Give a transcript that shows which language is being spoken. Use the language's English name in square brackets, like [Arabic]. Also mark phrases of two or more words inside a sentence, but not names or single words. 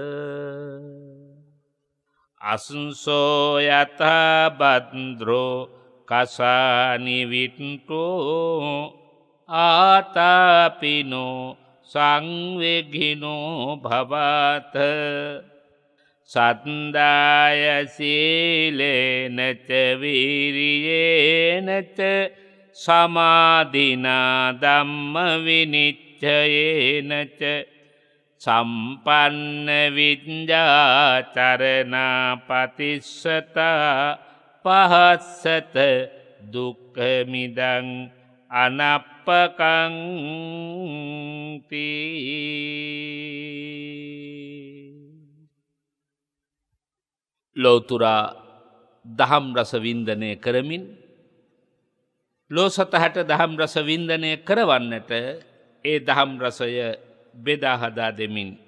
[Pali] අසුසෝ යතා බද්ද්‍රෝ කසානිවිට්ටෝ ආතාපිනෝ සංවේගිනෝ භවත සත්දාය සීලේනච වීරියේනච සමාධිනා ධම්ම විනිච්ඡයේනච සම්පන්න විඤ්ඤාචරණා පතිස්සතා පහස්සත දුක්ඛ මිදං අනප්පකං [Sinhala] ලෝතුරා දහම් රස වින්දනය කරමින් ලෝසතහට දහම් රස වින්දනය කරවන්නට ඒ දහම් රසය බෙදා හදා දෙමින්